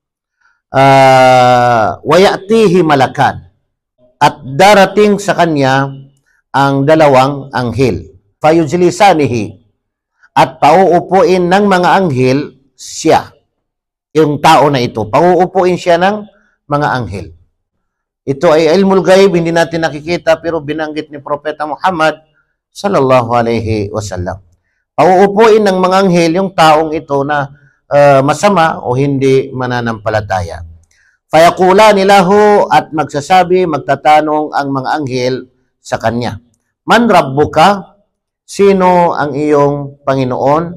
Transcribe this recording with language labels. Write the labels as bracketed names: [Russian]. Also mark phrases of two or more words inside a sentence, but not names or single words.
[Arabic] ويأتيه ملكان, [Filipino] at darating sa kanya ang dalawang anghel, fayujlisanihi, at pauupuin ng mga anghel siya. Yung tao na ito, pauupuin siya ng mga anghel. Ito ay [Arabic] علم الغيب, [Filipino] hindi natin nakikita, pero binanggit ni Propeta Muhammad [Arabic] صلى الله عليه وسلم. [Filipino] Pauupuin ng mga anghel yung taong ito na masama o hindi mananampalataya. [Arabic] فيقولان له, [Filipino] at magsasabi, magtatanong ang mga anghel sa kanya, [Arabic] من ربك, [Filipino] sino ang iyong Panginoon?